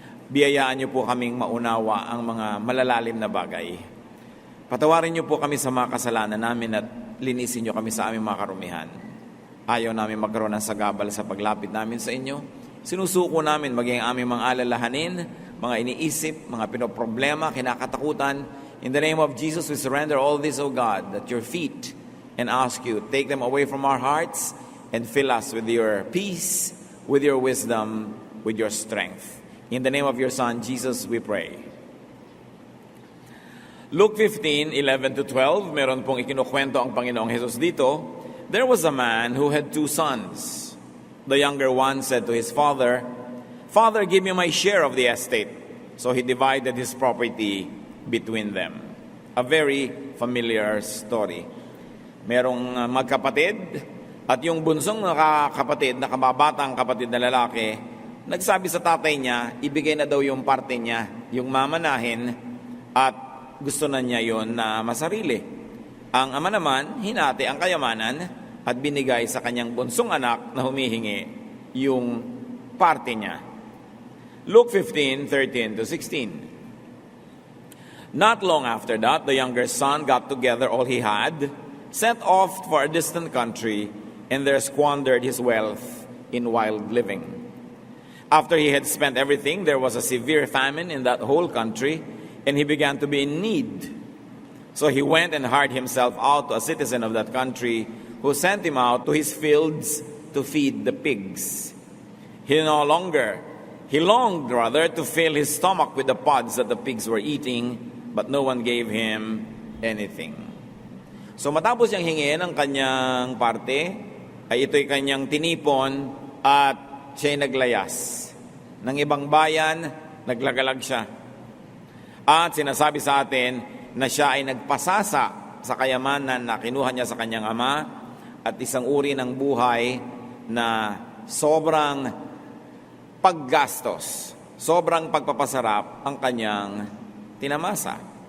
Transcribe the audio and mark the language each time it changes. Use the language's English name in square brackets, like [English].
[Filipino] Biyayaan niyo po kaming maunawa ang mga malalalim na bagay. Patawarin niyo po kami sa mga kasalanan namin at linisin niyo kami sa aming mga karumihan. Ayaw namin magkaroon ng sagabal sa paglapit namin sa inyo. Sinusuko namin maging aming mga alalahanin, mga iniisip, mga pinoproblema, kinakatakutan. [English] In the name of Jesus, we surrender all this, O God, at your feet and ask you, take them away from our hearts and fill us with your peace, with your wisdom, with your strength. In the name of your Son, Jesus, we pray. [Filipino] Luke 15:11-12, meron pong ikinukwento ang Panginoong Jesus dito. [English] There was a man who had 2 sons. The younger one said to his father, "Father, give me my share of the estate." So he divided his property between them. A very familiar story. [Filipino] Merong magkapatid, at yung bunsong kapatid, na kababatang kapatid na lalaki, nagsabi sa tatay niya, ibigay na daw yung parte niya, yung mamanahin, at gusto na niya yon na masarili. Ang ama naman, hinati ang kayamanan at binigay sa kanyang bunsong anak na humihingi yung parte niya. [English] Luke 15:13-16. Not long after that, the younger son got together all he had, set off for a distant country, and there squandered his wealth in wild living. After he had spent everything, there was a severe famine in that whole country, and he began to be in need. So he went and hired himself out to a citizen of that country, who sent him out to his fields to feed the pigs. He longed to fill his stomach with the pods that the pigs were eating, but no one gave him anything. [Filipino] So matapos niyang hingin ang kanyang parte, ay ito'y kanyang tinipon at siya'y naglayas. Ng ibang bayan, naglagalag siya. At sinasabi sa atin na siya ay nagpasasa sa kayamanan na kinuha niya sa kanyang ama at isang uri ng buhay na sobrang paggastos, sobrang pagpapasarap ang kanyang tinamasa.